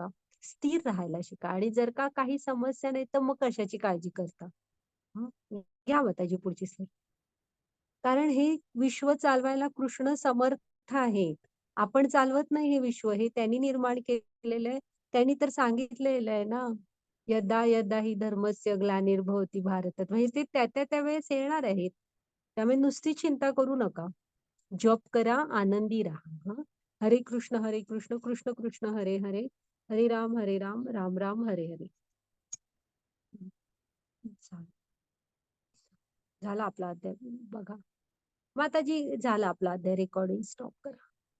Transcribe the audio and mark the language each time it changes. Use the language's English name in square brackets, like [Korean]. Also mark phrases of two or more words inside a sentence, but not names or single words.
[Marathi] स्थिर राहायला शिका आणि जर का काही समस्या नाही, तर मग कशाची काळजी करता? हं. घ्या मग त्याची पुढची स्टेप. कारण हे विश्व चालवायला कृष्ण समर्थ आहेत. आपण चालवत नाही हे विश्व. हे त्यांनी निर्माण केलेलं आहे. त्यांनी तर सांगितलेलं आहे ना, [Sanskrit] यदा यदा हि धर्मस्य ग्लानिर्भवती भारतात. [Marathi] म्हणजे ते त्या त्यावेळेस येणार आहेत. त्यामुळे नुसती चिंता करू नका. जॉब करा, आनंदी राहा. हं. हरे कृष्ण, कृष्ण कृष्ण हरे हरे, हरे राम, राम राम हरे हरे. हं. झालं झाला आपला अध्याय बघा. माताजी झाला आपला अध्याय [English] recording stop [Marathi] करा.